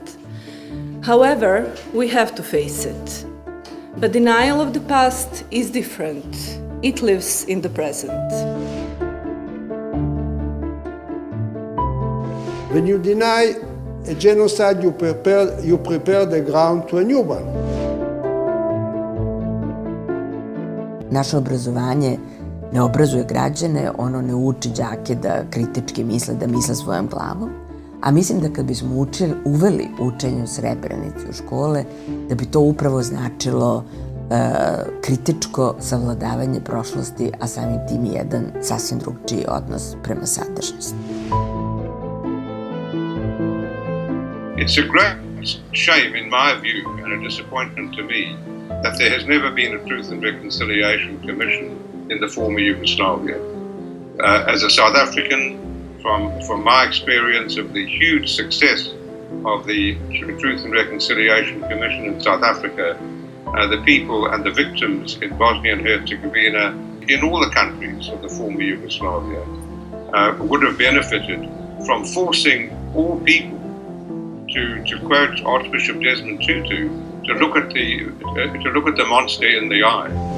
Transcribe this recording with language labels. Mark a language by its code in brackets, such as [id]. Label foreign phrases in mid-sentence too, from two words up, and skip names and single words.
[en] However, we have to face it. But denial of the past is different. It lives in the present. When you deny a genocide, you prepare the ground to a new one. [sr] Naše obrazovanje ne obrazuje građane, ono ne uči đake da kritički misle, da misle svojom glavom. A mislim da kad bismo uveli učenje o Srebrenici u škole, da bi to upravo značilo kritičko savladavanje prošlosti, a samim tim i jedan sasvim drugčiji odnos prema sadržnosti. [en] It's a great shame, in my view, and a disappointment to me, that there has never been a Truth and Reconciliation Commission in the former Yugoslavia. As a South African, from my experience of the huge success of the Truth and Reconciliation Commission in South Africa, the people and the victims in Bosnia and Herzegovina, in all the countries of the former Yugoslavia, would have benefited from forcing all people, to quote Archbishop Desmond Tutu, to look at the monster in the eye.